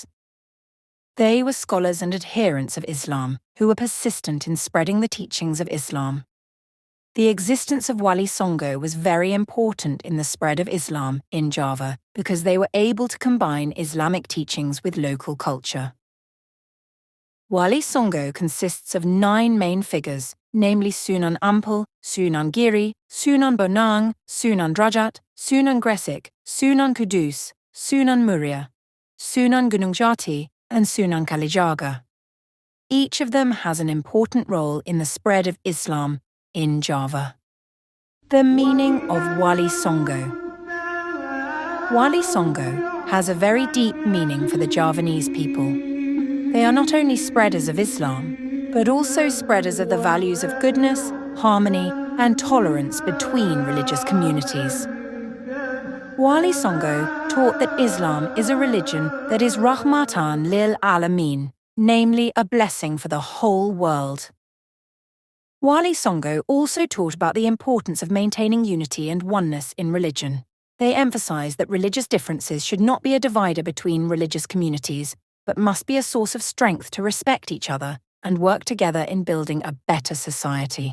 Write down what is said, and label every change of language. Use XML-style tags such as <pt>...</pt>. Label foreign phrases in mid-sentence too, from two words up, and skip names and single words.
<en>They were scholars and adherents of Islam who were persistent in spreading the teachings of Islam. The existence of Walisongo was very important in the spread of Islam in Java because they were able to combine Islamic teachings with local culture. Walisongo consists of 9 main figures, namely Sunan Ampel, Sunan Giri, Sunan Bonang, Sunan Derajat, Sunan Gresik, Sunan Kudus, Sunan Muria, Sunan Gunung Jati, and Sunan Kalijaga. Each of them has an important role in the spread of Islam in Java. The meaning of Walisongo. Walisongo has a very deep meaning for the Javanese people. They are not only spreaders of Islam, but also spreaders of the values of goodness, harmony, and tolerance between religious communities. Walisongo taught that Islam is a religion that is</en> <ar>رحمة للعالمين,</ar> <en>namely a blessing for the whole world. Walisongo also taught about the importance of maintaining unity and oneness in religion. They emphasized that religious differences should not be a divider between religious communities, but must be a source of strength to respect each other and work together in building a better society.</en>